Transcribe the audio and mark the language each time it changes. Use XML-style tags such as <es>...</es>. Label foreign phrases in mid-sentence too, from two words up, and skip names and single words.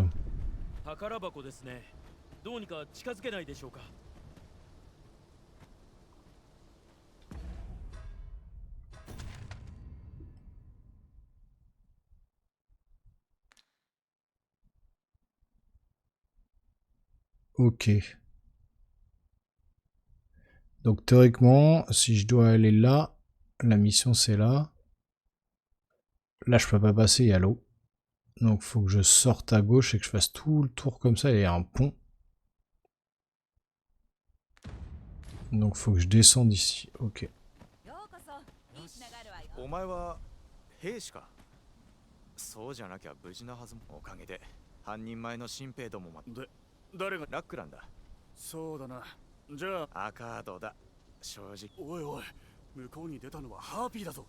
<ja>宝箱ですね。どうにか近づけないでしょうか。</ja> <fr>Ok. Donc théoriquement, si je dois aller là, la mission c'est là. Là je peux pas passer, il y a l'eau. Donc faut que je sorte à gauche et que je fasse tout le tour comme ça, et il y a un pont. Donc faut que je descende ici, ok.</fr> <ja>お前は兵士か。そうじゃなきゃ無事なはずも。おかげで半人前の新兵どもまで。誰がラックランだ。そうだな。じゃあアカードだ。正直。おいおい、向こうに出たのはハーピーだぞ。</ja>